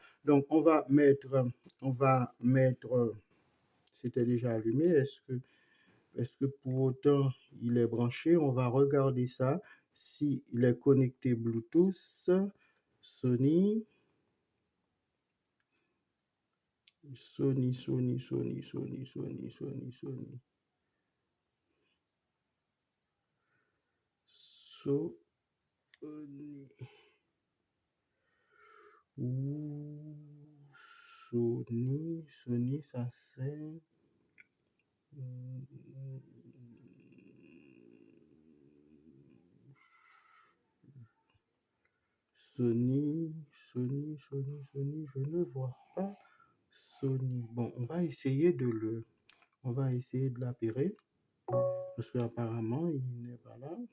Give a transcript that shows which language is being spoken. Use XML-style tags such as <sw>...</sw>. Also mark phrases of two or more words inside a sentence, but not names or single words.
<fr>Donc on va mettre, c'était déjà allumé. Est-ce que pour autant il est branché? On va regarder ça. S'il est connecté Bluetooth, Sony, Sony, Sony, Sony, Sony, Sony, Sony, Sony. Sony. Sony, ça c'est. Sony, je ne vois pas Sony. Bon, on va essayer de l'appeler parce qu'apparemment il n'est pas là.</fr>